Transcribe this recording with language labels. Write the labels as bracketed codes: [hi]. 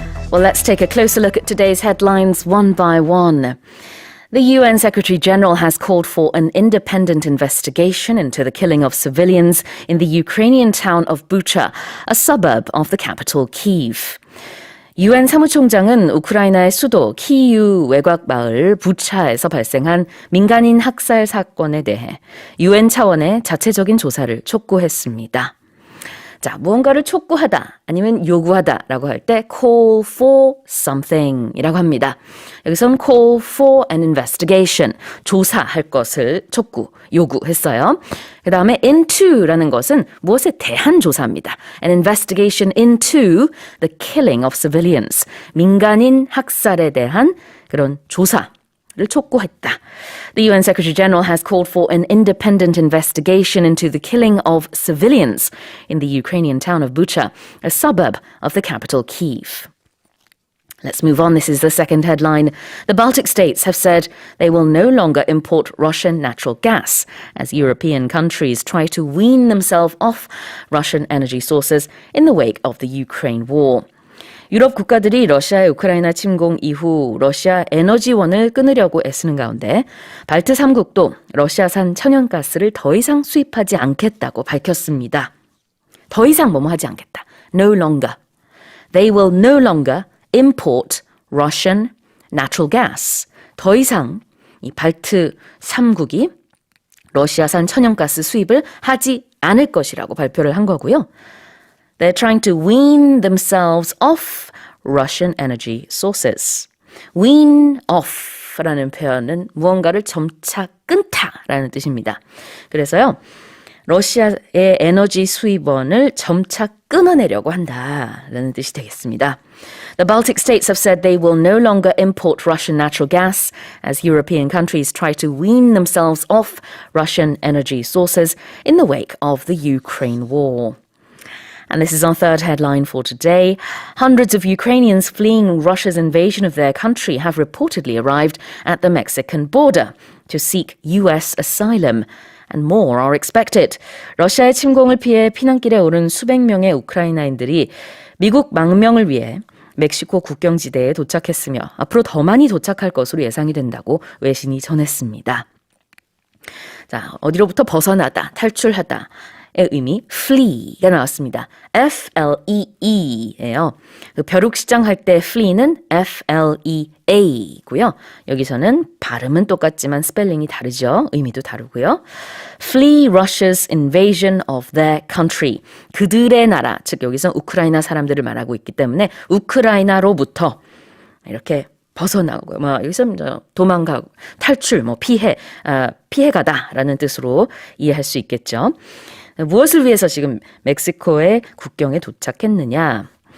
[en] Well, let's take a closer look at today's headlines one by one. The UN Secretary-General has called for an independent investigation into the killing of civilians in the Ukrainian town of Bucha, a suburb of the capital Kyiv. [ko] UN 사무총장은 우크라이나의 수도 키이우 외곽 마을 부차에서 발생한 민간인 학살 사건에 대해 UN 차원의 자체적인 조사를 촉구했습니다. 자, 무언가를 촉구하다 아니면 요구하다라고 할 때 [en] call for something [ko] 이라고 합니다. 여기서는 [en] call for an investigation, [ko] 조사할 것을 촉구, 요구했어요. 그 다음에 into라는 것은 무엇에 대한 조사입니다. [en] An investigation into the killing of civilians, [ko] 민간인 학살에 대한 그런 조사. 를 촉구했다. [en] The UN Secretary-General has called for an independent investigation into the killing of civilians in the Ukrainian town of Bucha, a suburb of the capital Kyiv. Let's move on. This is the second headline. The Baltic states have said they will no longer import Russian natural gas as European countries try to wean themselves off Russian energy sources in the wake of the Ukraine war. [ko] 유럽 국가들이 러시아의 우크라이나 침공 이후 러시아 에너지원을 끊으려고 애쓰는 가운데 발트 3국도 러시아산 천연가스를 더 이상 수입하지 않겠다고 밝혔습니다. 더 이상 뭐뭐 하지 않겠다. [en] No longer. They will no longer import Russian natural gas. [ko] 더 이상 이 발트 3국이 러시아산 천연가스 수입을 하지 않을 것이라고 발표를 한 거고요. [en] They're trying to wean themselves off Russian energy sources. Wean off [ko] 라는 표현은 무언가를 점차 끊다라는 뜻입니다. 그래서요, 러시아의 에너지 수입원을 점차 끊어내려고 한다라는 뜻이 되겠습니다. [en] The Baltic states have said they will no longer import Russian natural gas as European countries try to wean themselves off Russian energy sources in the wake of the Ukraine war. And this is our third headline for today. Hundreds of Ukrainians fleeing Russia's invasion of their country have reportedly arrived at the Mexican border to seek US asylum. And more are expected. [ko] 러시아의 침공을 피해 피난길에 오른 수백 명의 우크라이나인들이 미국 망명을 위해 멕시코 국경지대에 도착했으며 앞으로 더 많이 도착할 것으로 예상이 된다고 외신이 전했습니다. 자, 어디로부터 벗어나다, 탈출하다. 의 의미 flee가 나왔습니다. F-L-E-E예요. 그 벼룩시장 할 때 flee는 F-L-E-A고요. 여기서는 발음은 똑같지만 스펠링이 다르죠. 의미도 다르고요. [en] Flee Russia's invasion of their country. [ko] 그들의 나라, 즉 여기서 우크라이나 사람들을 말하고 있기 때문에 우크라이나로부터 이렇게 벗어나고요. 여기서 도망가고 탈출, 피해가다라는 뜻으로 이해할 수 있겠죠. 무엇을 위해서 지금 멕시코의 국경에 도착했느냐?